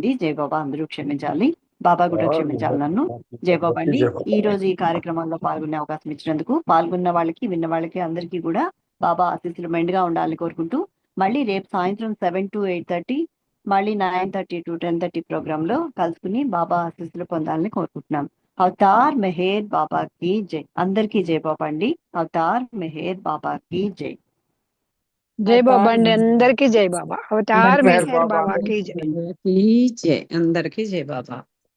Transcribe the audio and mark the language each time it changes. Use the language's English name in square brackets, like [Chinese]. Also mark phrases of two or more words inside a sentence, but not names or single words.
[Telugu] జై బాబా, అందరూ క్షమించాలి। బాబా కూడా క్షమించాలి నన్ను. జై బాబా అండి. ఈ రోజు ఈ కార్యక్రమంలో పాల్గొనే అవకాశం ఇచ్చినందుకు పాల్గొన్న వాళ్ళకి విన్న వాళ్ళకి అందరికీ కూడా బాబా ఆశీస్సులు మెండుగా ఉండాలని కోరుకుంటూ మళ్ళీ రేపు సాయంత్రం 7 to 8:30 మళ్ళీ 9:30 to 10:30 ప్రోగ్రామ్ లో కలుసుకుని బాబా ఆశీస్సులు పొందాలని కోరుకుంటున్నాం. [Hindi] अवतार मेहर बाबा की जय. [Telugu] అందరికీ జై బాబా అండి. [Hindi] अवतार मेहर बाबा की जय. [Telugu] జై బాబా అండి, అందరికీ జై బాబా. అవతార్ మెహర్ మెహర్ బాబా [Hindi] बाबा की जय. [Telugu] జై అందరికీ జై బాబా.